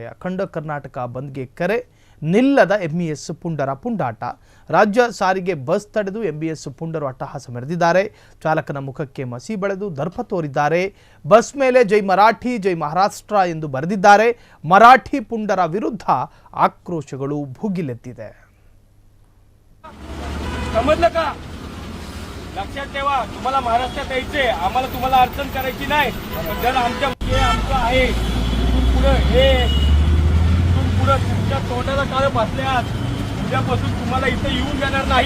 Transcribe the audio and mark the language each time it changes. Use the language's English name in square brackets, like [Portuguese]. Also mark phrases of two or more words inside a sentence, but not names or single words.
[Kannada] ಅಖಂಡ ಕರ್ನಾಟಕ ಬಂದ್ಗೆ ಕರೆ, ನಿಲ್ಲದ ಎಂಇಎಸ್ ಪುಂಡರ ಪುಂಡಾಟ. ರಾಜ್ಯ ಸಾರಿಗೆ ಬಸ್ ತಡೆದು ಎಂಇಎಸ್ ಪುಂಡರು ಅಟ್ಟಹಾಸ ಮೆರೆದಿದ್ದಾರೆ. ಚಾಲಕನ ಮುಖಕ್ಕೆ ಮಸಿ ಬಳೆದು ದರ್ಪ ತೋರಿದ್ದಾರೆ. ಬಸ್ ಮೇಲೆ [Marathi] जय मराठी जय महाराष्ट्र [Kannada] ಎಂದು ಬರೆದಿದ್ದಾರೆ. ಮರಾಠಿ ಪುಂಡರ ವಿರುದ್ಧ ಆಕ್ರೋಶಗಳು ಭುಗಿಲೆದ್ದಿದೆ. [Marathi] समजलं का? लक्षात ठेवा, तुम्हाला महाराष्ट्रात यायचे, आम्हाला तुम्हाला अडचण करायची नाही. जर आमचं आहे इथून पुढे तुमच्या तोंडाला काळ बसल्यात उद्यापासून तुम्हाला इथे येऊन देणार नाही.